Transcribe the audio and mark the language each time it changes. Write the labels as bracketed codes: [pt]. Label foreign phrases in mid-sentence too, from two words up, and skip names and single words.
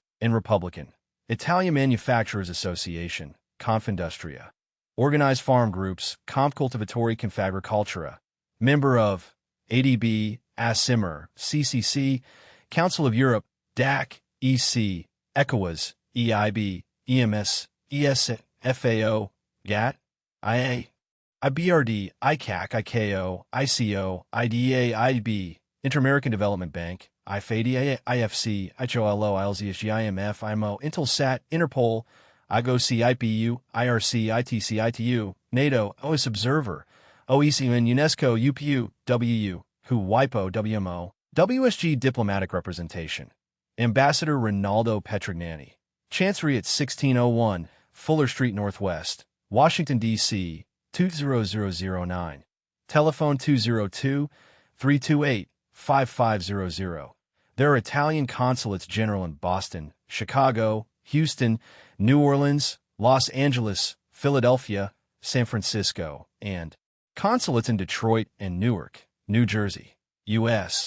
[en] and Republican, Italian Manufacturers Association, Confindustria, Organized Farm Groups, Compcultivatori Confagricultura, member of ADB, ASIMR, CCC, Council of Europe, DAC, EC, ECOWAS, EIB, EMS, ES, FAO, GATT, IA, IBRD, ICAC, ICAO, ICO, IDEA, IB, Inter-American Development Bank, IFAD, IFC, IHOLO, ILZSG, IMF, IMO, Intelsat, Interpol, IGOC, IPU, IRC, ITC, ITU, NATO, OS Observer, OECUN, UNESCO, UPU, WU, WHO, WIPO, WMO, WSG Diplomatic Representation, Ambassador Rinaldo Petrignani, Chancery at 1601, Fuller Street Northwest, Washington, D.C., 20009, telephone 202-328-5500. There are Italian consulates general in Boston, Chicago, Houston, New Orleans, Los Angeles, Philadelphia, San Francisco, and consulates in Detroit and Newark, New Jersey, U.S.